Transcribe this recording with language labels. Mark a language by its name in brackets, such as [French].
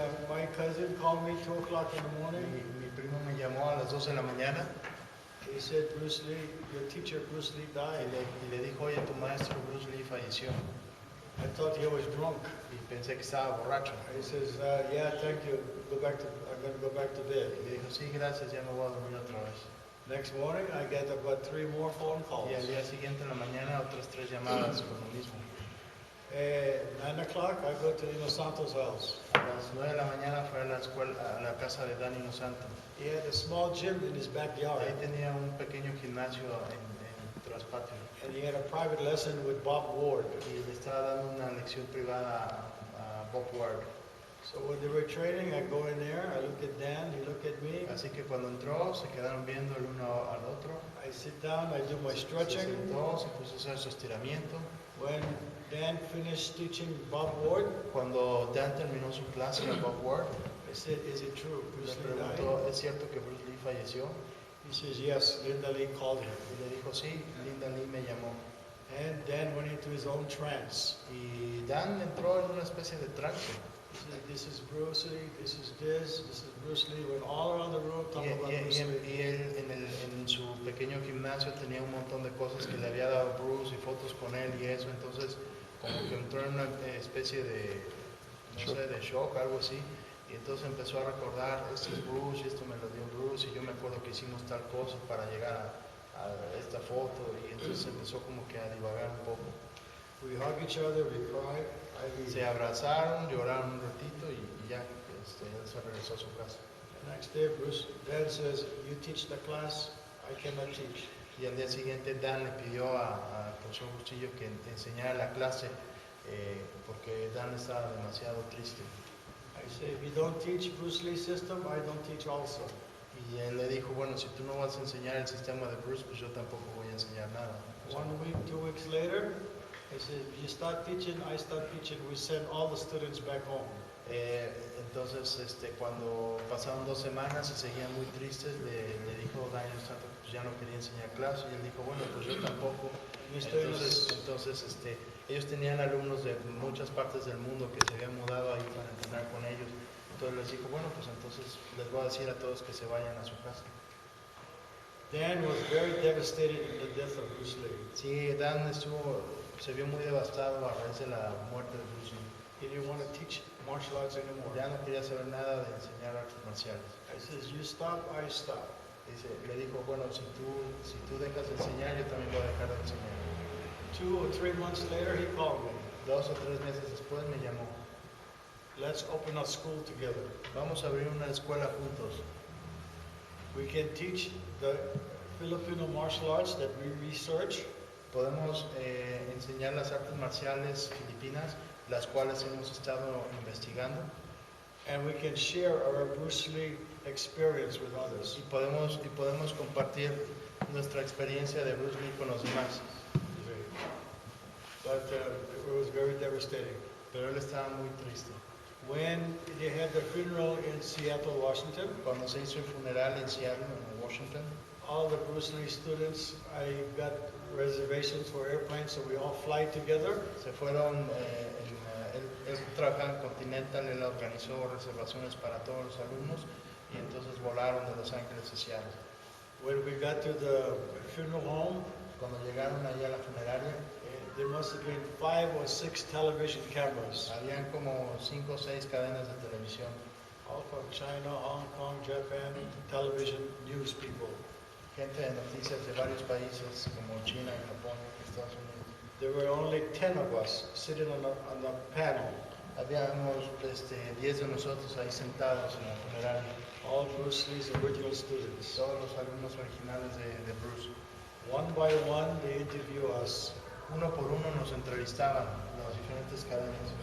[English] My cousin called me 2 o'clock in the morning. [Spanish] Mi primo me llamó a las 2 de la mañana [English] He said, Bruce Lee, your teacher Bruce Lee died. [Spanish] y le dijo, oye, tu maestro Bruce Lee falleció. [English] I thought he was drunk. [Spanish] Y pensé que estaba borracho. [English] He says, yeah, thank you. I'm going to go back to bed. [Spanish] Y le dijo, sí, gracias, ya me voy a dormir otra vez. [English] Next morning, I get about 3 more phone calls. [Spanish] Y al día siguiente en la mañana otras 3 llamadas con lo mismo. [English] 9 o'clock, I go to Ino Santos' house. [Spanish] A las 9 de la mañana fue a la escuela, a la casa de Danny Santo. [English] He had a small gym in his backyard, [Spanish] Ahí tenía un pequeño gimnasio en traspatio. [English] and he had a private lesson with Bob Ward. [Spanish] Y le estaba dando una lección privada a Bob Ward. [English] So when they were training, I go in there, I look at Dan, he looked at me. [Spanish] Así que cuando entró, se quedaron viendo el uno al otro. [English] I sit down, I do my [Spanish] Se [English] stretching. [Spanish] sentó, se puso a hacer su estiramiento. [English] When Dan finished teaching Bob Ward, [Spanish] Cuando Dan terminó su clase a Bob Ward, [English] I said, is it true? [Spanish] le [English] Bruce Lee died? [Spanish] preguntó, ¿es cierto que Bruce Lee falleció? [English] He says, yes, Linda Lee called him. [Spanish] Y le dijo, sí, Linda Lee me llamó. [English] And Dan went into his own trance. [Spanish] Y Dan entró en una especie de trance. [English] He said, this is Bruce Lee, this is Bruce Lee. Went all around the room [Spanish] Y, [English] talking about y- Bruce y- Lee. [Spanish] y él en su pequeño gimnasio tenía un montón de cosas que le había dado Bruce y fotos con él y eso. Entonces, como que entró en una especie de, no sé, de shock, algo así. Y entonces empezó a recordar, esto es Bruce, y esto me lo dio Bruce, y yo me acuerdo que hicimos tal cosa para llegar a esta foto. Y entonces empezó como que a divagar un poco. [English] We hug each other, we cry. I leave. [Spanish] Se abrazaron, lloraron un ratito y ya él se regresó a su casa. [English] The next day, Dan says, you teach the class, I cannot teach. [Spanish] Y al día siguiente Dan le pidió al profesor Bustillo que enseñara la clase porque Dan estaba demasiado triste. [English] I say, if you don't teach Bruce Lee system, I don't teach also. [Spanish] Y él le dijo, bueno, si tú no vas a enseñar el sistema de Bruce, pues yo tampoco voy a enseñar nada. O sea, [English] 1 week, 2 weeks later, I said, you start teaching, I start teaching, we send all the students back home. [Spanish] entonces, cuando pasaron 2 semanas y seguían muy tristes, le dijo Daniel Santo que pues ya no quería enseñar clase y él dijo, bueno, pues yo tampoco. Entonces, ellos tenían alumnos de muchas partes del mundo que se habían mudado ahí para entrenar con ellos. Entonces les dijo, bueno, pues entonces les voy a decir a todos que se vayan a su casa. [English] Dan was very devastated in the death of Bruce Lee. [Spanish] Sí, Dan se vio muy devastado a raíz de la muerte de Bruce Lee. [English] He didn't want to teach martial arts anymore. [Spanish] Ya no quería saber nada de enseñar artes marciales. [English] I says, you stop, I stop. [Spanish] Le dijo, bueno, si tú dejas de enseñar, yo también voy a dejar de enseñar. [English] 2 or 3 months later, he called me. [Spanish] 2 o 3 meses después me llamó. [English] Let's open a school together. [Spanish] Vamos a abrir una escuela juntos. [English] We can teach the Filipino martial arts that we research. [Spanish] Podemos enseñar las artes marciales filipinas, las cuales hemos estado investigando. [English] And we can share our Bruce Lee experience with others. [Spanish] Y podemos compartir nuestra experiencia de Bruce Lee con los demás. [English] But it was very devastating. [Spanish] Pero él estaba muy triste. [English] When they had the funeral in Seattle, Washington, [Spanish] Cuando se hizo el funeral en Seattle, en Washington, [English] all the Bruce Lee students, I got reservations for airplanes, so we all fly together. [Spanish] se fueron, él trabajaba en Continental, él organizó reservaciones para todos los alumnos y entonces volaron de Los Ángeles a Seattle. [English] When we got to the funeral home, [Spanish] Cuando llegaron allá a la funeraria, [English] there must have been 5 or 6 television cameras, [Spanish] habían como 5 o 6 cadenas de televisión, [English] all from China, Hong Kong, Japan, television news people. [Spanish] gente de noticias de varios países como China, Japón, Estados Unidos. [English] There were only 10 of us sitting on a panel, [Spanish] Habíamos 10 de nosotros ahí sentados en la funeraria, [English] all Bruce Lee's original students. [Spanish] todos los alumnos originales de Bruce. [English] One by one, they interview us [Spanish] Uno por uno nos entrevistaban las diferentes cadenas.